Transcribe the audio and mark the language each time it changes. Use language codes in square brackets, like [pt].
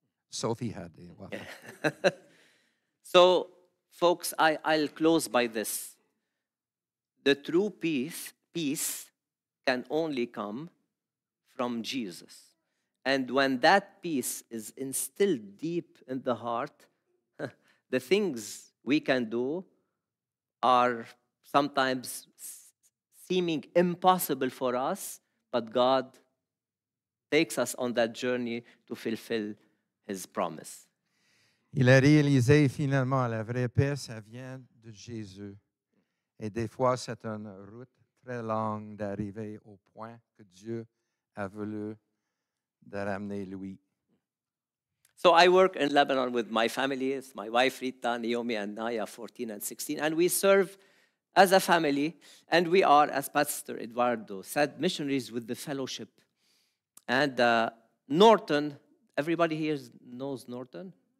[en] Sophie had it. Wow. So, folks, I'll close by this. The true peace can only come from Jesus. And when that peace is instilled deep in the heart, the things we can do are sometimes seeming impossible for us, but God takes us on that journey to fulfill His promise. [fr] Il a réalisé finalement la vraie paix, ça vient de Jésus. Et des fois, c'est une route très longue d'arriver au point que Dieu a voulu de ramener lui. [en] So I work in Lebanon with my family. It's my wife Rita, Naomi, and Naya, 14 and 16. And we serve as a family. And we are, as Pastor Eduardo said, missionaries with the fellowship. And Norton, everybody here knows Norton?